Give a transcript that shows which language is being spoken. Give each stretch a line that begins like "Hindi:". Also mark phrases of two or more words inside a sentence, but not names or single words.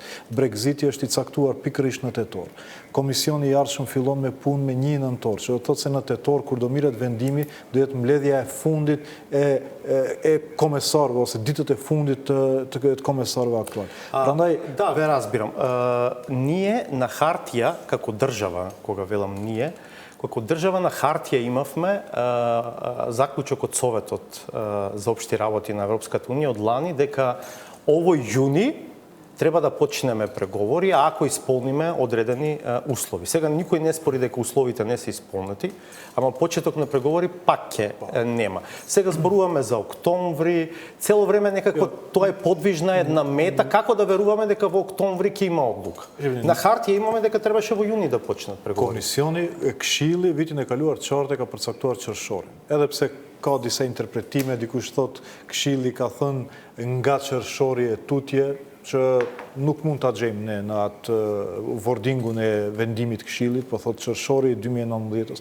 Albanian: Brexiti është i caktuar pikërisht në tetor. Komisioni i ardhshëm fillon me punë me 1 nëntor, që do thotë se në tetor, kur do mirret vendimi, do jetë mbledhja e fundit e komesarëve, ose ditët e fundit të komesarëve aktual.
Macedonian: Prandaj, да, ве разбирам. Ние на хартија, како држава, кога велам ние, како држава на хартија имавме заклучок од Советот за општи работи на Европската унија од лани дека овој јуни треба да почнеме преговори ако исполниме одредени услови. Сега никој не спори дека условите не се исполнети, ама почеток на преговори пак ќе нема. Сега зборуваме за октомври, цело време некако тоа е подвижна една мета, како да веруваме дека во октомври ќе има одлука. На хартија имаме дека требаше во јуни да почнат преговори.
Albanian: Komisioni e Këshilli vitin e kaluar qartë ka përcaktuar qershorin. Edhe pse ka disa interpretime, dikush thot Këshilli ka thënë nga qershori e tutje, që nuk mund ta gjejmë ne në atë wordingun e vendimit Këshillit, po thot qershori i 2019-s.